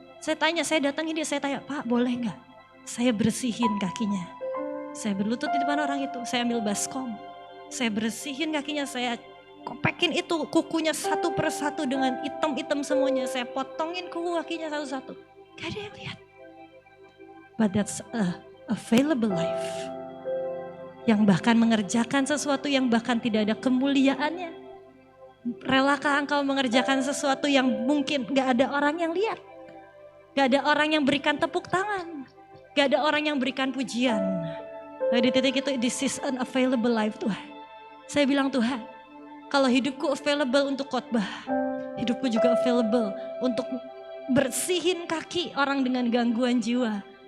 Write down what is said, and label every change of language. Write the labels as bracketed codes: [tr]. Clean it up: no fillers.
[id] Saya tanya, saya datangi dia, saya tanya, Pak boleh gak? Saya bersihin kakinya. Saya berlutut di depan orang itu, saya ambil baskom. Saya bersihin kakinya, saya kopekin itu kukunya satu persatu dengan hitam-hitam semuanya. Saya potongin kuku kakinya satu-satu. Gak ada yang lihat. [en] But that's a available life. [id] Yang bahkan mengerjakan sesuatu yang bahkan tidak ada kemuliaannya. Relakah engkau mengerjakan sesuatu yang mungkin gak ada orang yang lihat. Gak ada orang yang berikan tepuk tangan. Gak ada orang yang berikan pujian. Nah, di titik itu, [en] this is an available life [id] Tuhan. Saya bilang, Tuhan, kalau hidupku available untuk khotbah, hidupku juga available untuk bersihin kaki orang dengan gangguan jiwa.